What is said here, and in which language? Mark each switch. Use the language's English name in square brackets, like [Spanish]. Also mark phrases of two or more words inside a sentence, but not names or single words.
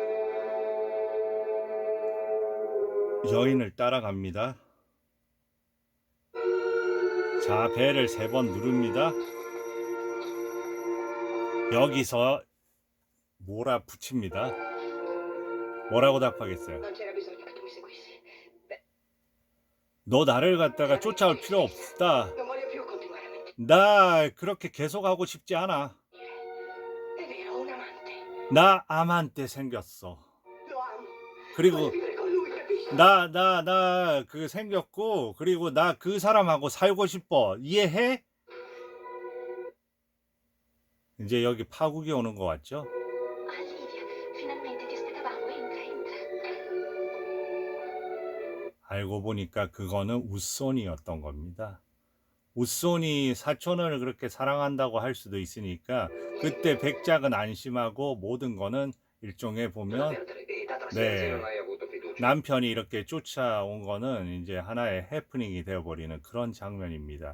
[Korean] 여인을 따라갑니다. 자, 배를 3번 누릅니다. 여기서 몰아붙입니다. 뭐라고 답하겠어요? [Italian] Non c'era bisogno che tu mi seguissi. Beh, [Korean] 너 나를 갖다가 쫓아올 필요 없다. [Italian] non voglio più continuare a mentire. [Korean] 나 그렇게 계속하고 싶지 않아. [Italian] È vero, un amante. [Korean] 나 아만떼 생겼어. [Italian] Lo amo. [Korean] 그리고 [Italian] Voglio vivere con lui, capisci? [Korean] 나 그 생겼고 그리고 나 그 사람하고 살고 싶어. 이해해? 이제 여기 파국이 오는 것 같죠? [Italian] Ah, Livia, finalmente ti aspettavamo. Entra. [Korean] 알고 보니까 그거는 웃손이었던 겁니다. 웃손이 사촌을 그렇게 사랑한다고 할 수도 있으니까 그때 백작은 안심하고 모든 거는 일종의 보면 네, 남편이 이렇게 쫓아온 거는 이제 하나의 해프닝이 되어버리는 그런 장면입니다.